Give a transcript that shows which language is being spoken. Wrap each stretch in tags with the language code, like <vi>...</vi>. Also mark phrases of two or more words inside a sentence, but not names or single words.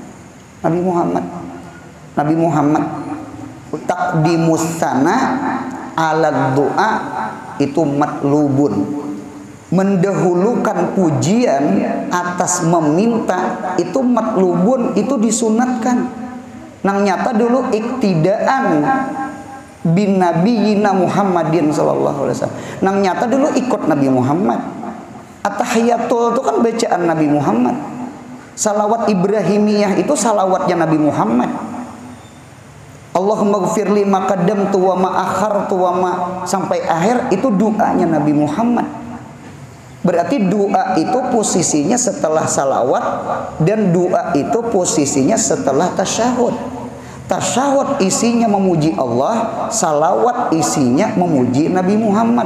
<id>Nabi Muhammad</id> <ar>تقديم الثناء على الدعاء</ar> <id>itu matlubun. Mendahulukan pujian atas meminta itu matlubun, itu disunatkan.</id> <bjn>Nang nyata dulu</bjn> <ar>اقتداء بنبينا محمد صلى الله عليه وسلم.</ar> <bjn>Nang nyata dulu ikut Nabi Muhammad. At-tahiyatul itu kan bacaan Nabi Muhammad.</bjn> <id>Salawat Ibrahimiyah itu salawatnya Nabi Muhammad.</id> <ar>اللهم اغفر لي ما قدمت وما أخرت وما akhartu wa ma</ar> <id>sampai akhir itu doanya Nabi Muhammad. Berarti doa itu posisinya setelah salawat dan doa itu posisinya setelah tasyahud. Tasyahud isinya memuji Allah, salawat isinya memuji Nabi Muhammad.</id>